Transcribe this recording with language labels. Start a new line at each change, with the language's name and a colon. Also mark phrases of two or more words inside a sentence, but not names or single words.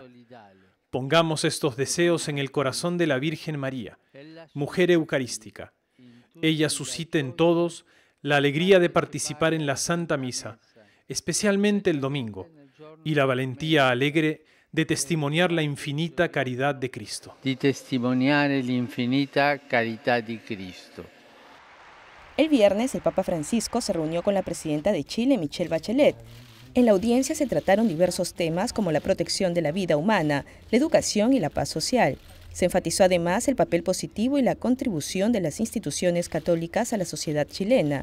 Spanish: Pongamos estos deseos en el corazón de la Virgen María, mujer eucarística. Ella suscite en todos la alegría de participar en la Santa Misa, especialmente el domingo, y la valentía alegre de testimoniar la infinita caridad de Cristo.
Italian: Di testimoniare l'infinita carità di Cristo.
Spanish: El viernes, el Papa Francisco se reunió con la presidenta de Chile, Michelle Bachelet. En la audiencia se trataron diversos temas como la protección de la vida humana, la educación y la paz social. Se enfatizó además el papel positivo y la contribución de las instituciones católicas a la sociedad chilena.